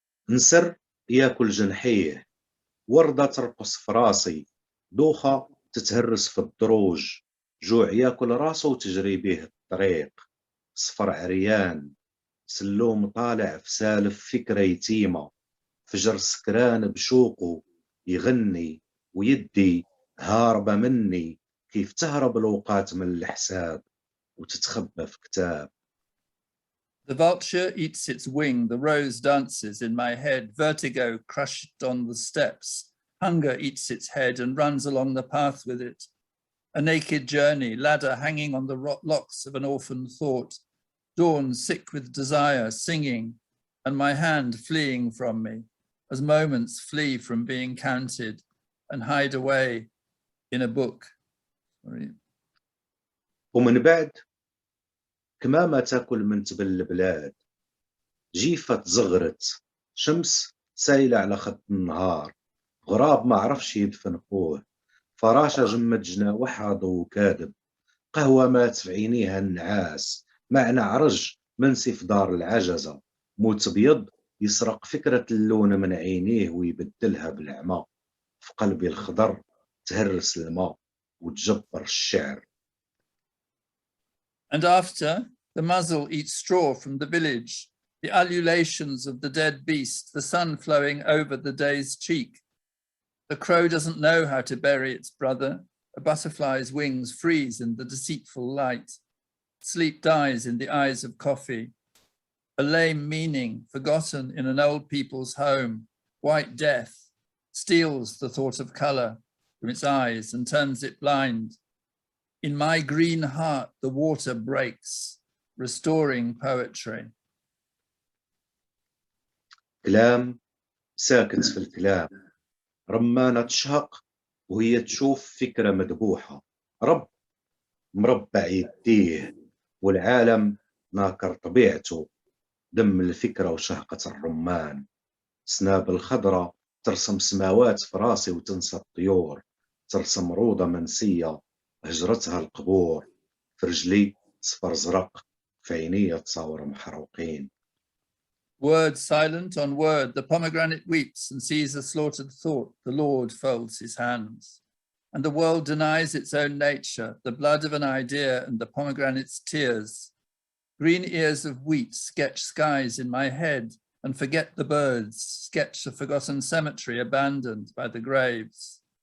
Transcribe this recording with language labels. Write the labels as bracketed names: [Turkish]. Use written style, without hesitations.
[Arabic] نسر ياكل جنحيه، وردة ترقص في راسي، دوخة تتهرس في الدروج، جوع ياكل راسه وتجري به الطريق، صفر عريان، سلوم طالع في سالف فكرة يتيمة، فجر سكران بشوقه يغني ويدي هاربة مني، كيف تهرب الأوقات من الحساب وتتخبى في كتاب. [English] The vulture eats its wing, the rose dances in my head, vertigo crushed on the steps. Hunger eats its head and runs along the path with it. A naked journey, ladder hanging on the locks of an orphan thought. Dawn sick with desire, singing, and my hand fleeing from me, as moments flee from being counted and hide away in a book. Sorry. [Arabic] ومن بعد كمامة تاكل من تبل البلاد، جيفة زغرت، شمس سايلة على خط النهار، غراب ما عرفش يدفن خوه، فراشة جمد جناوحها ضو كاذب، قهوة مات في عينيها النعاس، معنى عرج منسي في دار العجزة، موت بيض يسرق فكرة اللون من عينيه ويبدلها بالعمى، في قلبي الخضر تهرس الماء وتجبر الشعر. [English] And after, the muzzle eats straw from the village, the ululations of the dead beast, the sun flowing over the day's cheek. The crow doesn't know how to bury its brother. A butterfly's wings freeze in the deceitful light. Sleep dies in the eyes of coffee. A lame meaning forgotten in an old people's home. White death steals the thought of color from its eyes and turns it blind. In my green heart, the water breaks, restoring poetry. [Arabic] كلام ساكت في الكلام، رمانة تشهق وهي تشوف فكرة مذبوحة، رب مربع يديه والعالم ناكر طبيعته، دم الفكرة وشهقة الرمان، سناب الخضرة ترسم سماوات في راسي وتنسى الطيور، ترسم روضة منسية هجرتها القبور، في رجلي صفر زرق في عيني تصاور محروقين. [English] Word silent on word, the pomegranate weeps and sees a slaughtered thought, the Lord folds his hands. And the world denies its own nature, the blood of an idea and the pomegranate's tears. Green ears of wheat sketch skies in my head and forget the birds, sketch a forgotten cemetery abandoned by the graves.